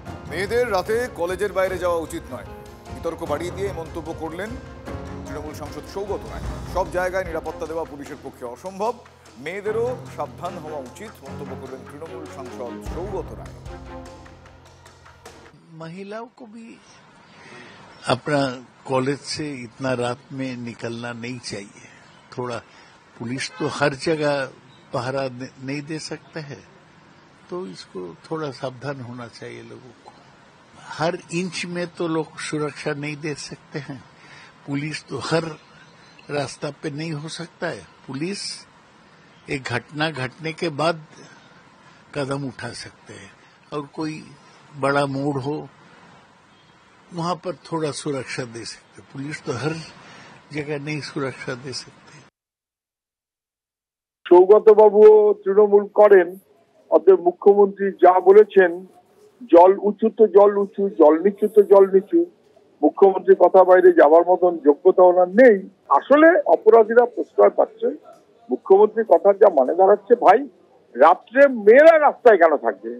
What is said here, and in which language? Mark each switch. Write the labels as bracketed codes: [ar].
[bn] মেয়েদের রাতে কলেজের বাইরে যাওয়া উচিত নয়, বিতর্ক বাড়িয়ে দিয়ে মন্তব্য করলেন তৃণমূল সাংসদ সৌগত রায়। সব জায়গায় নিরাপত্তা দেওয়া পুলিশের পক্ষে অসম্ভব, মেয়েদেরও সাবধান হওয়া উচিত মন্তব্য করলেন তৃণমূল সাংসদ সৌগত রায়। [hi] महिलाओं को भी अपना कॉलेज से इतना रात में निकलना नहीं चाहिए। थोड़ा पुलिस तो हर जगह पहरा नहीं दे सकता है, तो इसको थोड़ा सावधान होना चाहिए लोगों को। हर इंच में तो लोग सुरक्षा नहीं दे सकते हैं। पुलिस तो हर रास्ता पे नहीं हो सकता है। पुलिस एक घटना घटने के बाद कदम उठा सकते हैं, और कोई बड़ा मोड़ हो वहां पर थोड़ा सुरक्षा दे सकते। पुलिस तो हर जगह नहीं सुरक्षा दे सकते। [bn] সৌগত বাবু তৃণমূল করেন, অতএব মুখ্যমন্ত্রী যা বলেছেন, জল উঁচু তো জল উঁচু, জল নিচু তো জল নিচু, মুখ্যমন্ত্রী কথা বাইরে যাওয়ার মতন যোগ্যতা ওনার নেই। আসলে অপরাধীরা প্রশ্রয় পাচ্ছে, মুখ্যমন্ত্রী কথার যা মানে দাঁড়াচ্ছে, ভাই রাত্রে মেয়েরা রাস্তায় কেন থাকবে?